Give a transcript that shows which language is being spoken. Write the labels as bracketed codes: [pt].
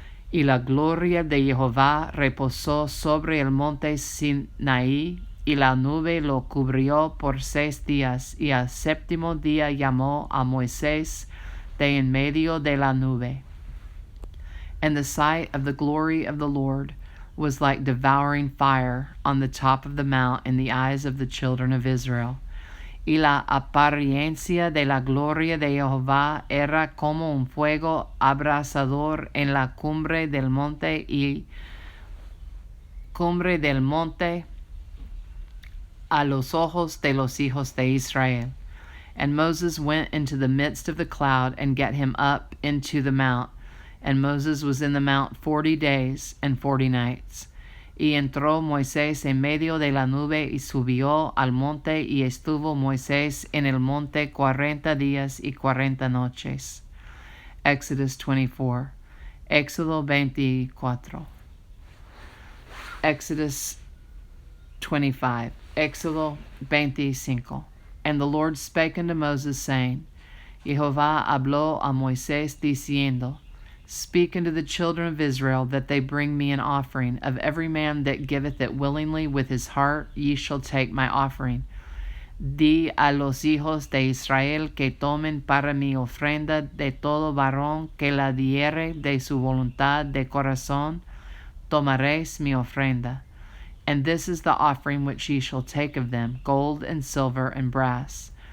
[es] Y la gloria de Jehová reposó sobre el monte Sinaí, y la nube lo cubrió por 6 días, y al séptimo día llamó a Moisés de en medio de la nube. [en] And the sight of the glory of the Lord was like devouring fire on the top of the mount in the eyes of the children of Israel. [es] Y la apariencia de la gloria de Jehová era como un fuego abrasador en la cumbre del monte a los ojos de los hijos de Israel. [en] And Moses went into the midst of the cloud and got him up into the mount. And Moses was in the mount 40 days and 40 nights. [es] Y entró Moisés en medio de la nube y subió al monte, y estuvo Moisés en el monte 40 días y 40 noches. [en] Exodus 24. [es] Éxodo 24. [en] Exodus 25. [es] Éxodo 25. [en] And the Lord spake unto Moses, saying, [es] Jehová habló a Moisés diciendo, [en] Speak unto the children of Israel, that they bring me an offering. Of every man that giveth it willingly with his heart, ye shall take my offering. [es] Di a los hijos de Israel que tomen para mi ofrenda de todo varón que la diere de su voluntad de corazón, tomaréis mi ofrenda. [en] And this is the offering which ye shall take of them, gold and silver and brass.